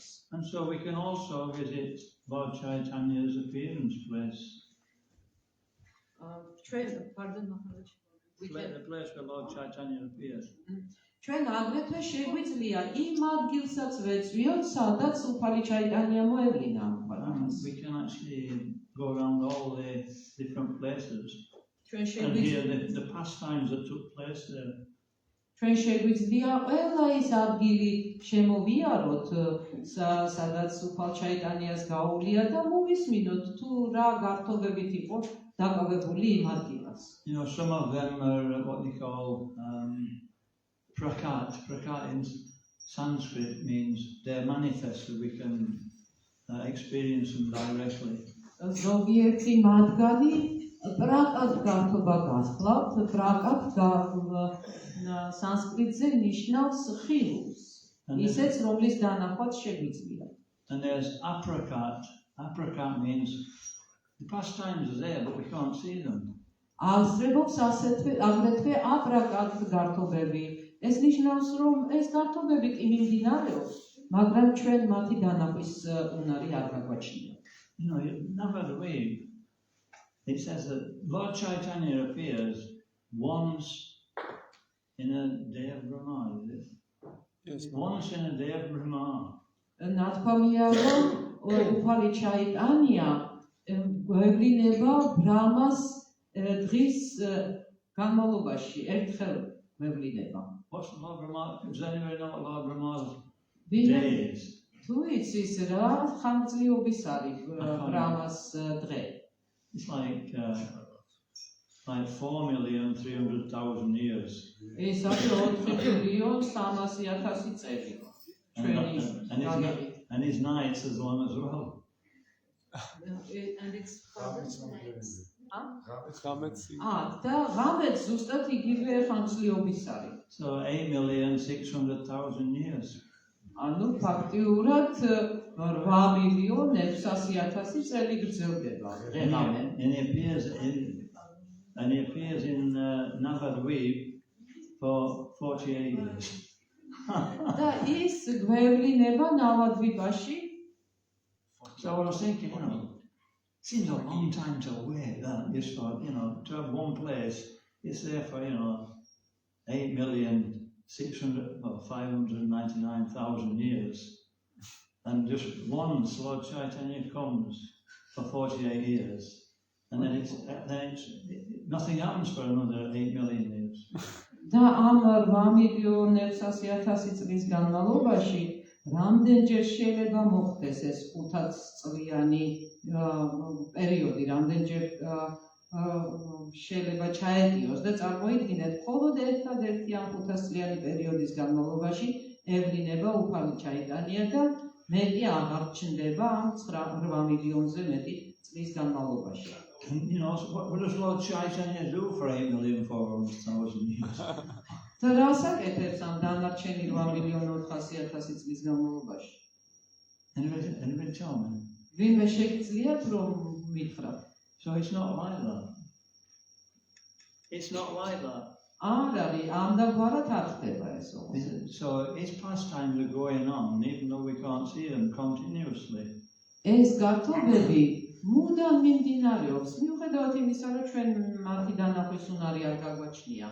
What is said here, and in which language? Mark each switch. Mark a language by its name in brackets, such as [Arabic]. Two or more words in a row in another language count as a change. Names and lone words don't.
[English] And so we can also visit Lord Chaitanya's appearance place. The place where Lord Chaitanya appeared. [Georgian] ჩვენ აგრეთვე შეგვიძლია იმ ადგილსაც ვეწვიოთ, სადაც უფალი ჩაიტანია მოევლინა ამ ქვეყანას. [English] We can actually go around all the different places [Georgian] ჩვენ [English] and hear the pastimes that took place there. [Georgian] ჩვენ შეგვიძლია ყველა ის ადგილი შემოვიაროთ, სადაც უფალ ჩაიტანიას გაუვლია და მოვისმინოთ თუ რა გართობებით იყო დაკავებული იმ ადგილას. [English] You know, some of them are what they call Prakat in Sanskrit means they're manifested, we can experience them directly. [Georgian] ზოგიერთი მათგანი პრაკატ გართობა გასხლავთ, პრაკატ სანსკრიტზე ნიშნავს ხილულს, ისეც რომლის დანახვაც შეგვიძლია. [English] And there's aprakat. Aprakat means the pastimes are there, but we can't see them. [Georgian] აღზრებობს აგრეთვე აპრაკატ გართობები. ეს ნიშნავს, რომ ეს გართობები კი მიმდინარეობს, მაგრამ ჩვენ მათი დანახვის უნარი არ გაგვაჩნია. [English] You know, Navadvip, it says that Lord Chaitanya appears once in a day of Brahma, is it? Yes. Once in a day of Brahma. [Georgian] ნათქვამია, რომ უფალი ჩაიტანია გვევლინება ბრამას დღის განმავლობაში, ერთხელ გვევლინება. [English] What's Lord Brahma? Does anybody know what Lord Brahma's [Georgian] ვინმე [English] day is? [Georgian] თუ იცის რა ხანგრძლივობის არის ბრამას დღე? [English] It's like 4,300,000 years. [Georgian] ეს არის 4,300,000 წელი. [English] And his nights as long as well. And it's [Georgian] და ღამეც ზუსტად იგივე ხანგრძლივობის არის. [English] So 8,600,000 years. [Georgian] ანუ ფაქტიურად 8,600,000 წელი გრძელდება დღე-ღამე. [English] And he appears in Navadvip for 48 years. [Georgian] და ის გვევლინება ნავადვიპაში. [English] So I was thinking, you know, seems a long time to wait. Just for, you know, to have one place, it's there for, you know, 8,599,000 years, and just once Lord Chaitanya comes for 48 years, and then it's nothing happens for another 8 million years. [Georgian] და ამ 8,600,000 წლის განმავლობაში რამდენჯერ შეიძლება მოხდეს ეს 5 წლიანი პერიოდი, რამდენჯერ შეიძლება ჩაეტიოს და წარმოიდგინეთ, მხოლოდ ერთადერთი ამ 5 წლიანი პერიოდის განმავლობაში ევლინება უფალი ჩაიტანია და მეტი აღარ ჩნდება ამ 8 მილიონზე მეტი წლის განმავლობაში. [English] You know, what does Lord Chaitanya do for 8,400,000 years? [Georgian] და რას აკეთებს ამ დანარჩენი 8,400,000 წლის განმავლობაში? [English] Anybody tell me? [Georgian] ვინმე შეგიძლიათ რომ მითხრათ? [English] So it's not like that. It's not like that. [Georgian] არ არის, ამდაგვარად არ ხდება ეს ოღონდ. [English] So its pastimes are going on, even though we can't see them continuously. [Georgian] ეს გართობები მუდამ მიმდინარეობს, მიუხედავად იმისა, რომ ჩვენ მათი დანახვის უნარი არ გაგვაჩნია.